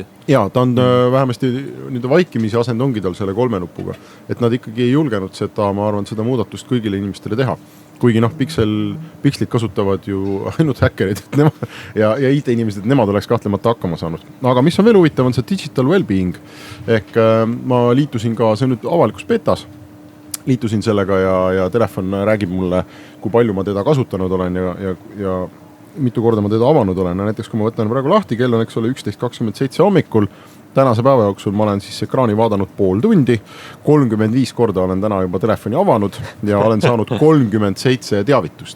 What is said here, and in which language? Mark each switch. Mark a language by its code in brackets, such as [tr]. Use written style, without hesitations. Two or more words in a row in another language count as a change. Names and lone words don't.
[et] Jaa, ta on vähemasti nüüd vaikimisi asend ongi tal selle 3 nupuga, et nad ikkagi ei julgenud seda, ma arvan, seda muudatust kõigile inimestele teha. Kuigi Pixlit kasutavad ju ainult häkkerid ja IT-inimesed, et nemad oleks kahtlemata hakkama saanud. Aga mis on veel huvitav, on see [en] digital well-being. [et] Ehk ma liitusin ka, see on nüüd avalikus betas, liitusin sellega ja telefon räägib mulle, kui palju ma teda kasutanud olen ja mitu korda ma teda avanud olen. Näiteks kui ma võtan praegu lahti, kell on eks ole 11.27 hommikul, tänase päeva jooksul ma olen siis ekraani vaadanud pool tundi, 35 korda olen täna juba telefoni avanud ja olen saanud 37 teavitust.